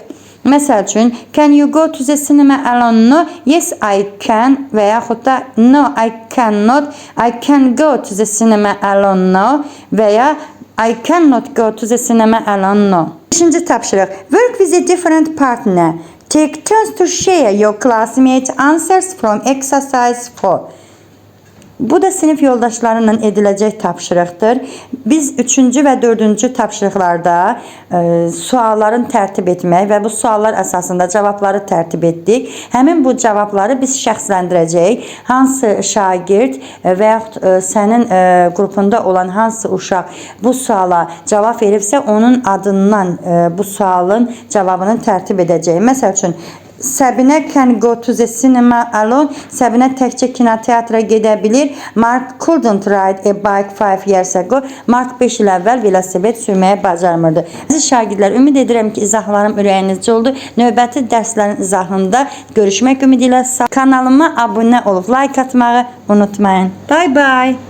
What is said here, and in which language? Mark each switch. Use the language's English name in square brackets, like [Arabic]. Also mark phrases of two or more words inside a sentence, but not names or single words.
[Azerbaijani] Məsəl üçün, [English] can you go to the cinema alone? No. Yes, I can [Azerbaijani] və yaxud da [English] no, I cannot. I can go to the cinema alone no [Azerbaijani] və ya [English] I cannot go to the cinema alone no. [Azerbaijani] Beşinci tapşırıq. [English] Work with a different partner. Take turns to share your classmates' answers from exercise 4. [Azerbaijani] Bu da sinif yoldaşlarıyla ediləcək tapşırıqdır. Biz 3-cü və 4-cü tapşırıqlarda sualların tərtib etmək və bu suallar əsasında cavabları tərtib etdik. Həmin bu cavabları biz şəxsləndirəcəyik. Hansı şagird və yaxud sənin qrupunda olan hansı uşaq bu suala cavab veribsə, onun adından bu sualın cavabını tərtib edəcəyik. Məsəl üçün, [English] Səbinə can go to the cinema alone. [Azerbaijani] Səbinə təkcə kinoteatra gedə bilir. [English] Mark couldn't ride a bike 5 years ago. [Azerbaijani] Mark 5 il əvvəl velosiped sürməyə bacarmırdı. Əziz şagirdlər, ümid edirəm ki, izahlarım ürəyinizcə oldu. Növbəti dərslərin izahında görüşmək ümidi ilə kanalıma abunə olub like atmağı unutmayın. [English] Bye bye.